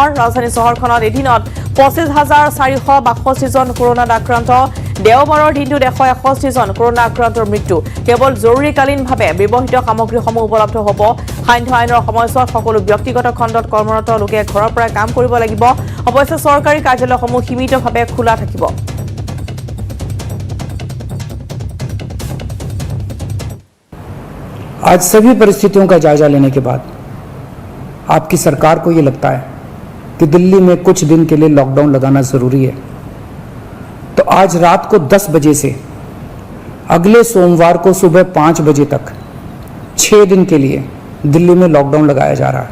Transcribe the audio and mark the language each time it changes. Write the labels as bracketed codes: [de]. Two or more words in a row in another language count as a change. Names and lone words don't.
[as] ৰাজধানী চহৰখনত এদিনত 25,462 জন কৰোণাত আক্ৰান্ত। দেওবাৰৰ দিনটোত 161 জন কৰোণা আক্ৰান্তৰ মৃত্যু। কেৱল জৰুৰীকালীনভাৱে ব্যৱহৃত সামগ্ৰীসমূহ উপলব্ধ হ'ব। সান্ধ্য আইনৰ সময়ছোৱাত সকলো ব্যক্তিগত খণ্ডত কৰ্মৰত লোকে ঘৰৰ পৰা কাম কৰিব লাগিব। অৱশ্যে চৰকাৰী কাৰ্যালয়সমূহ সীমিতভাৱে খোলা থাকিব। [hi] आज सभी परिस्थितियों का जायजा लेने के बाद आपकी सरकार को ये लगता है कि दिल्ली में कुछ दिन के लिए लॉकडाउन लगाना ज़रूरी है, तो आज रात को 10 बजे से अगले सोमवार को सुबह 5 बजे तक 6 दिन के लिए दिल्ली में लॉकडाउन लगाया जा रहा है।